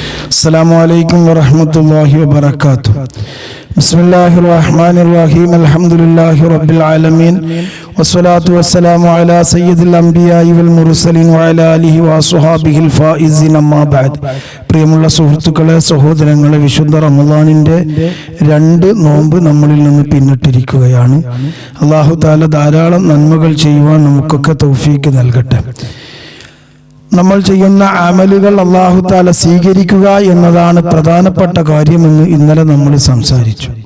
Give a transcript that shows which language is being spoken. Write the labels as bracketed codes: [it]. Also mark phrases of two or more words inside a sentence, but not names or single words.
[ar] السلام عليكم ورحمة الله وبركاته. بسم الله الرحمن الرحيم. الحمد لله رب العالمين والصلاة والسلام على سيد الأنبياء والمرسلين وعلى آله وصحبه الفائزين أما بعد. [ml] പ്രിയമുള്ള സുഹൃത്തുക്കളെ, സഹോദരങ്ങളെ, വിശുദ്ധ റമദാനിന്റെ 2 നോമ്പ് നമ്മളിൽ നിന്ന് പിന്നിട്ടിരിക്കുകയാണ്. അല്ലാഹു തആല ധാരാളം നന്മകൾ ചെയ്യുവാൻ നമുക്കൊക്കെ തൗഫീക്ക് നൽകട്ടെ. നമ്മൾ ചെയ്യുന്ന അമലുകൾ അല്ലാഹു തആല സ്വീകരിക്കുക എന്നതാണ് പ്രധാനപ്പെട്ട കാര്യമെന്ന് ഇന്നലെ നമ്മൾ സംസാരിച്ചു.